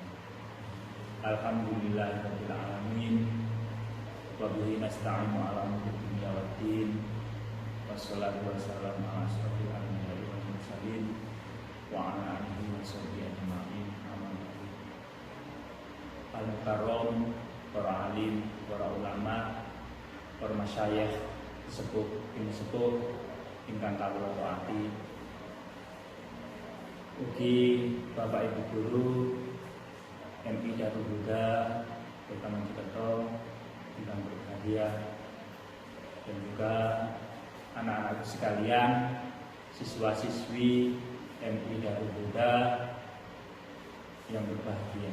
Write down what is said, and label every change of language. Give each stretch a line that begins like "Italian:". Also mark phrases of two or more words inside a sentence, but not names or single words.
Arabic: الحمد لله رب العالمين. وبه نستعين على أمور الدنيا والدين. والصلاة والسلام على أشرف الأنبياء والمرسلين وعلى آله وصحبه أجمعين. أما بعد. Al-mukarram,
Javanese: para alim, para ulama, para masyayikh, sepuh, ingkang kawula taati.
Indonesian: Ugi Bapak Ibu Guru MI Darul Huda Kota Mojokerto yang berbahagia, dan juga anak-anak sekalian, siswa-siswi MI Darul Huda yang berbahagia.